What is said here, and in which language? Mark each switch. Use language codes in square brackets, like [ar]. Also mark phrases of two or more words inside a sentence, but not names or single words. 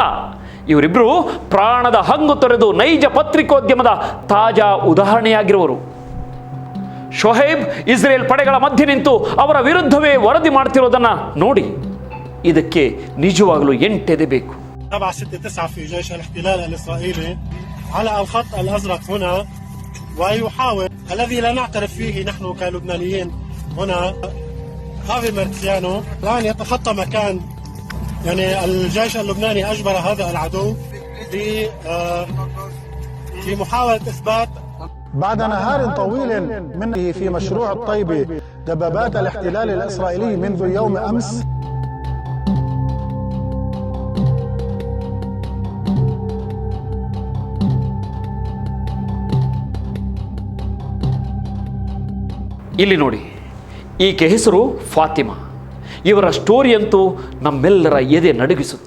[kn] ಇವರಿಬ್ಬರು ಪ್ರಾಣದ ಹಂಗು ತೊರೆದು ನೈಜ ಪತ್ರಿಕೋದ್ಯಮದ ತಾಜಾ ಉದಾಹರಣೆಯಾಗಿರುವರು. ಶೋಹೈಬ್ ಇಸ್ರೇಲ್ ಪಡೆಗಳ ಮಧ್ಯೆ ನಿಂತು ಅವರ ವಿರುದ್ಧವೇ ವರದಿ ಮಾಡ್ತಿರೋದನ್ನ ನೋಡಿ. ಇದಕ್ಕೆ ನಿಜವಾಗಲೂ ಎಂಟೆದೆ ಬೇಕು. [ar] 769 في جيش الاحتلال الإسرائيلي على الخط الأزرق هنا ويحاول الذي لا نعترف فيه نحن كلبنانيين هنا هافي مارتسيانو الآن يتخطى مكان يعني الجيش اللبناني أجبر هذا العدو لمحاولة إثبات بعد نهار طويل من في مشروع الطيبة دبابات الاحتلال الإسرائيلي منذ يوم أمس. [kn] ಇಲ್ಲಿ ನೋಡಿ, ಈಕೆ ಹೆಸರು ಫಾತಿಮಾ. ಇವರ ಸ್ಟೋರಿ ಅಂತೂ ನಮ್ಮೆಲ್ಲರ ಎದೆ ನಡುಗಿಸುತ್ತೆ.